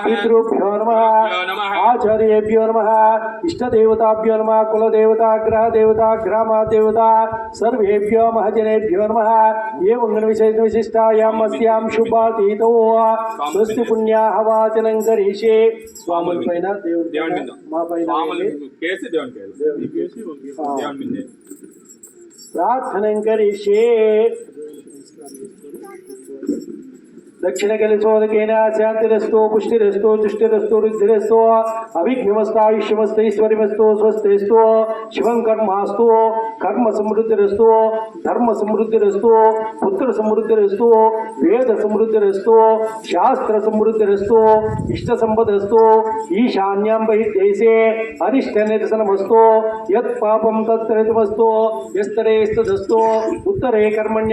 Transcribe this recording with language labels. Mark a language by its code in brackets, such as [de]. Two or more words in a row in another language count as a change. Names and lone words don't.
[sa] पितृभ्यो नमः आचार्येभ्यो नमः इष्टदेवताभ्यो नमः कुलदेवता ग्रहदेवता ग्रामदेवता सर्वेभ्यो महजनेभ्यो नमः एवं विशिष्टायां अस्यां शुभातीतो स्वस्ति पुण्याः वाचनं करिष्ये [te] స్వామి పైన దేవుని మా పైన కేసి దేవుని కేసి [sa] प्रार्थनं करिष्ये दक्षिण कलशोदकेन शांतिरस्तो पुष्टिरस्तो तुष्टिरस्तो रुद्धिरस्तो अभिज्ञमस्तायुष्यमस्त ईश्वरिमस्तो स्वस्तिस्तो शिवं कर्मास्तु कर्म समृद्धिरस्तो धर्म समृद्धिरस्तो पुत्र समृद्धिरस्तो वेद समृद्धिरस्तो शास्त्र समृद्धिरस्तो इष्ट संपदस्तो ईशान्यां बहिर्देशे अनिष्ट निरसनमस्तो यत् पापं तत्तरितमस्तो यस्तरेस्तदस्तो उत्तरे कर्मण्य